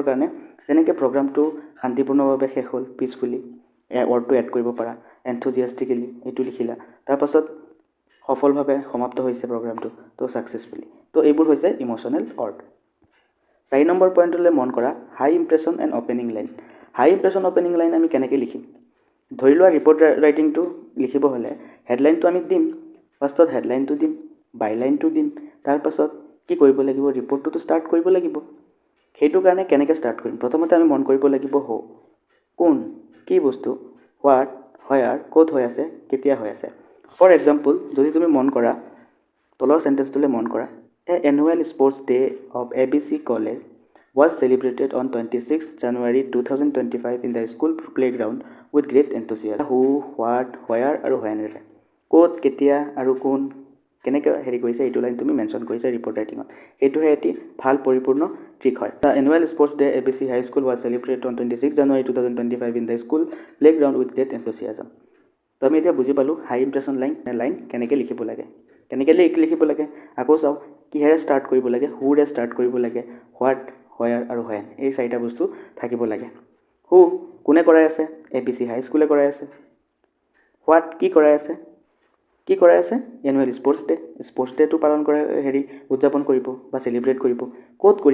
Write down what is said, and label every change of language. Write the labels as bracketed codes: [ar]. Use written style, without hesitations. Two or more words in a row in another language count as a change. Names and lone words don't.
[as] কাৰণে যেনেকৈ প্ৰগ্ৰামটো শান্তিপূৰ্ণভাৱে শেষ হ'ল পিচফুলি ৱৰ্ডটো এড কৰিব পাৰা এনথুজিয়াষ্টিকেলি এইটো লিখিলা তাৰপাছত সফলভাৱে সমাপ্ত হৈছে প্ৰগ্ৰামটো তো ছাকচেছফুলি তো এইবোৰ হৈছে [en] emotional word [as] 4 নম্বৰ পইণ্টলৈ মন কৰা [en] high impression and opening line high impression opening line [as] আমি কেনেকৈ লিখিম ধৰি লোৱা [en] report writing [as] লিখিব হ'লে হেডলাইনটো আমি দিম ফাৰ্ষ্টত হেডলাইনটো দিম বাইলাইনটো দিম তাৰ পাছত কি কৰিব লাগিব ৰিপৰ্টটোতো ষ্টাৰ্ট কৰিব লাগিব সেইটো কাৰণে কেনেকৈ ষ্টাৰ্ট কৰিম প্ৰথমতে আমি মন কৰিব লাগিব কোন কি বস্তু [en] what where [as] ক'ত হৈ আছে কেতিয়া হৈ আছে [en] for example [as] যদি তুমি মন কৰা তলৰ সেন্টেন্সটোলৈ মন কৰা [en] a annual sports day of ABC college was celebrated on 26th January 2025 in the school playground with great enthusiasm. Who, what, where [as] আৰু when ক'ত কেতিয়া আৰু কোন কেনেকৈ হেৰি কৰিছে এইটো লাইন তুমি মেনশ্যন কৰিছা [en] report writing [as] এইটোহে এটি ভাল পৰিপূৰ্ণ ট্ৰিক হয় [en] the annual sports day ABC high school was celebrated on 26th January 2025 in the school playground with great enthusiasm. [as] তো আমি এতিয়া বুজি পালোঁ [en] high impression line [as] কেনেকৈ লিখিব লাগে কেনেকৈ লিখিব লাগে আকৌ চাওঁ কিহেৰে ষ্টাৰ্ট কৰিব লাগে হুৰে ষ্টাৰ্ট কৰিব লাগে [en] what where [as] আৰু হোৱেন এই চাৰিটা বস্তু থাকিব লাগে হু কোনে কৰাই আছে ABC হাই স্কুলে কৰাই আছে হোৱাট কি কৰাই আছে [en] annual sports day [as] পালন কৰে হেৰি উদযাপন কৰিব বা চেলিব্ৰেট কৰিব ক'ত কৰি